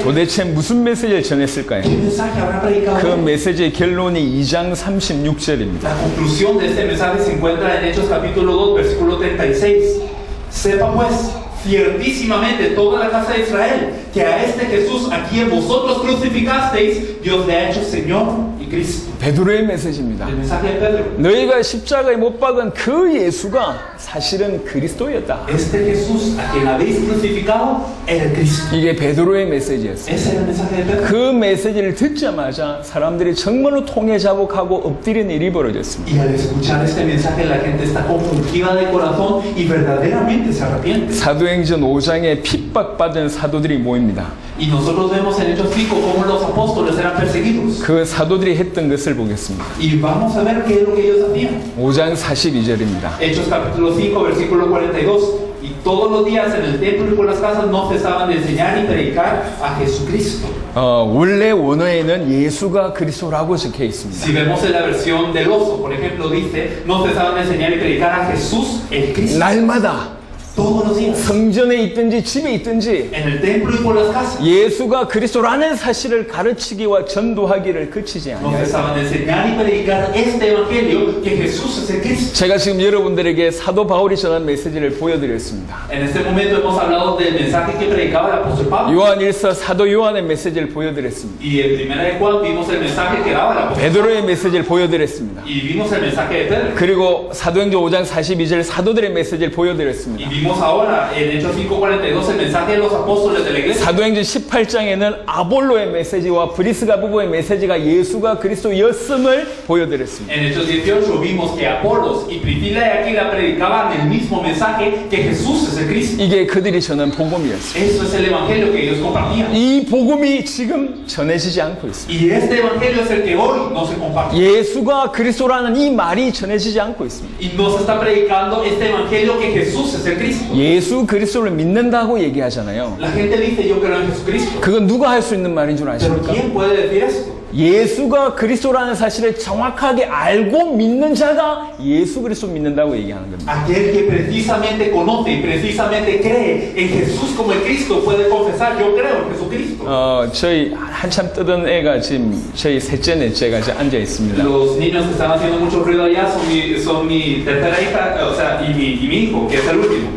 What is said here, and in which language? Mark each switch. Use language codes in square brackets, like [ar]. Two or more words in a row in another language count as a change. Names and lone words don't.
[ko] 도대체 무슨 메시지를 전했을까요? [es] ¿Qué mensaje habrá predicado? [ko] 그 메시지의 결론이 2장 36절입니다. [es] La conclusión de este mensaje se encuentra en Hechos capítulo 2, versículo 36. Sepa pues ciertísimamente toda la casa de Israel que a este Jesús a quien vosotros crucificasteis, Dios le ha hecho Señor y Cristo. [ko] 베드로의 메시지입니다. [es] El mensaje de Pedro. [ko] 너희가 십자가에 못 박은 그 예수가 사실은 그리스도였다. [es] Este Jesús a quien habéis crucificado era el Cristo. [ko] 이게 베드로의 메시지였어요. [es] Ese era el mensaje de Pedro. [ko] 그 메시지를 듣자마자 사람들이 정말로 통회자복하고 엎드리는 일이 벌어졌습니다. [es] Y al escuchar este mensaje la gente está confundida de corazón y verdaderamente se arrepiente. [ko] 사도행전 5장에 핍박받은 사도들이 모입니다. [es] Y nosotros vemos en Hechos 5 cómo los apóstoles eran perseguidos. [ko] 그 사도들이 했던 것을 보겠습니다. [es] Y vamos a ver qué es lo que ellos hacían. [ko] 5장 42절입니다. [es] Hechos capítulo 5, versículo 42. Y todos los días en el templo y por las casas no cesaban de enseñar y predicar a Jesucristo. [ko] 원래 원어에는 예수가 그리스도라고 적혀 있습니다. [es] Si vemos en la versión del oso, por ejemplo, dice, no cesaban de enseñar y predicar a Jesús el Cristo. [ko] 날마다 [es] Todos los días. [ko] 성전에 있든지 집에 있든지 [es] En el templo y por las casas. [ko] 예수가 그리스도라는 사실을 가르치기와 전도하기를 그치지 [es] No [ko] 않아요. [es] cesaban de enseñar y predicar este evangelio que Jesús es el Cristo. [ko] 제가 지금 여러분들에게 사도 바울이 전한 메시지를 보여드렸습니다. [es] En este momento hemos hablado del mensaje que predicaba el apóstol Pablo. [ko] 요한일서 사도 요한의 메시지를 보여드렸습니다. [es] Y en primera de Juan vimos el mensaje que daba el apóstol [ko] 베드로의 메시지를 보여드렸습니다. [es] y vimos el mensaje de Pedro. [ko] 그리고 사도행전 5장 42절 사도들의 메시지를 [es] Y [ko] 보여드렸습니다. [es] vimos ahora en Hechos 5:42 el mensaje de los apóstoles de la iglesia. [ko] 사도행전 18장에는 아볼로의 메시지와 브리스가 부부의 메시지가 예수가 그리스도였음을 보여드렸습니다. [es] En Hechos 18 vimos que Apolos y Priscila y Aquila predicaban el mismo mensaje que Jesús es el Cristo. [ko] 이게 그들이 전한 복음이었어요. [es] Eso es el evangelio que ellos compartían. [ko] 이 복음이 지금 전해지지 않고 있습니다. [es] Y este evangelio es el que hoy no se comparte. [ko] 예수가 그리스도라는 이 말이 전해지지 않고 있습니다. [es] Y no se está predicando este evangelio que Jesús es el Cristo. [ko] 예수 그리스도를 믿는다고 얘기하잖아요. [es] La gente dice yo creo en Jesucristo. [ko] 그건 누가 할 수 있는 말인 줄 [es] Pero [ko] 아십니까? [es] ¿quién puede decir esto? [ko] 예수가 그리스도라는 사실을 정확하게 알고 믿는 자가 예수 그리스도 믿는다고 얘기하는 겁니다. [es] Aquel que precisamente conoce y precisamente cree en Jesús como el Cristo puede confesar yo creo en Jesucristo. [ko] 저희 한참 뜨던 애가 지금 저희 셋째 넷째가 이제 앉아 있습니다. [es] Los niños que están haciendo mucho ruido allá son mi tercera hija, o sea, y mi hijo, que es el último.